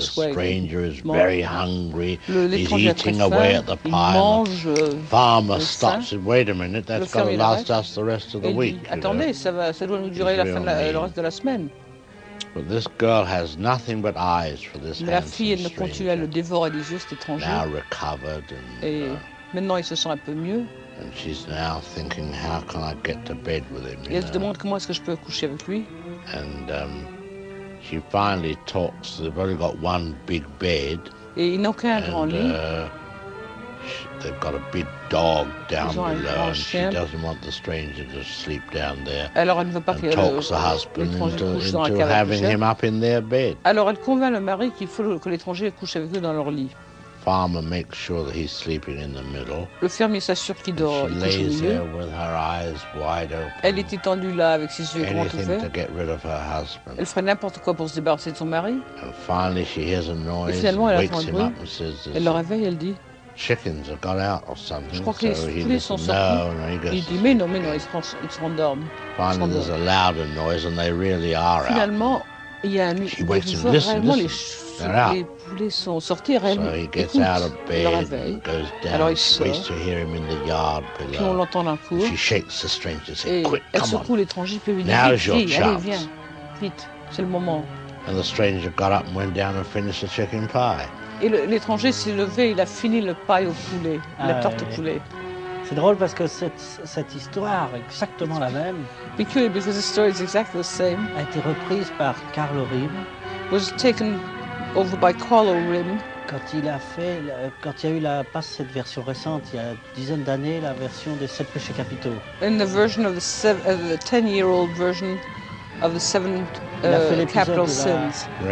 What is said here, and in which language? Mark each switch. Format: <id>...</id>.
<en>stranger is very hungry, he's eating away at the pile. Farmer stops and says, wait a minute, that's going to last us the rest of the week.</en> <fr>Attendez, ça doit nous durer le reste de la semaine.</fr> <en>But this girl has nothing but eyes for this handsome stranger.</en> <fr>La fille ne compte plus, elle le dévore, elle est juste étrangère.</fr> <en>Now recovered and,</en> <fr>et maintenant il se sent un peu mieux.</fr> <en>And she's now thinking, how can I get to bed with him?</en> <fr>Elle se demande comment est-ce que je peux coucher avec lui.</fr> <en>And she finally talks. They've only got one big bed.</en> <fr>Et ils n'ont qu'un grand lit.</fr> <en>They've got a big dog down below, and she doesn't want the stranger to sleep down there.</en> <fr>Alors elle ne veut pas</fr> <en>and talks the husband into having him up in their bed.</en> <fr>Alors elle convainc le mari qu'il faut que l'étranger couche avec eux dans leur lit.</fr> <en>Farmer makes sure that he's sleeping in the middle.</en> <fr>Le fermier s'assure qu'il dort.</fr> <en>She lays there with her eyes wide open.</en> <fr>Elle est étendue là avec ses yeux grands ouverts.</fr> <en>Anything to get rid of her husband.</en> <fr>Elle ferait n'importe quoi pour se débarrasser de son mari.</fr> <en>And finally, she hears a noise.</en> <fr>Et finalement, elle</fr> <en>wakes him up and says,</en> <fr>elle le réveille, elle dit.</fr> <en>Chickens have gone out or something.</en> <fr>Je crois que les poulets sont sortis. Il dit mais non, ils se rendorment.</fr> <en>Finally, there's a louder noise and they really are out.</en> <fr>Finalement, il y a un les poulets sont sortis.</fr> <en>So he gets out of bed and goes down.</en> <fr>Alors il sort.</fr> <en>Waits to hear him in the yard below.</en> <fr>Puis on l'entend d'un coup.</fr> <en>She shakes the stranger. Say, quick, come on.</en> <fr>Elle secoue l'étranger puis lui dit, allez, viens, vite, c'est le moment.</fr> <en>And the stranger got up and went down and finished the chicken pie.</en> <fr>Et l'étranger s'est levé, il a fini le pain au poulet, la torte au poulet. C'est drôle parce que cette histoire, exactement la même,</fr> <en>because the story is exactly the same,</en> <fr>a été reprise par Carl O'Rim,</fr> <en>was taken over by Carl O'Rim.</en> <fr>Quand il y a eu pas cette version récente, il y a une dizaine d'années, la version des sept péchés capitaux.</fr> <en>In the version of the 10-year-old version of the seven capital sins.</en>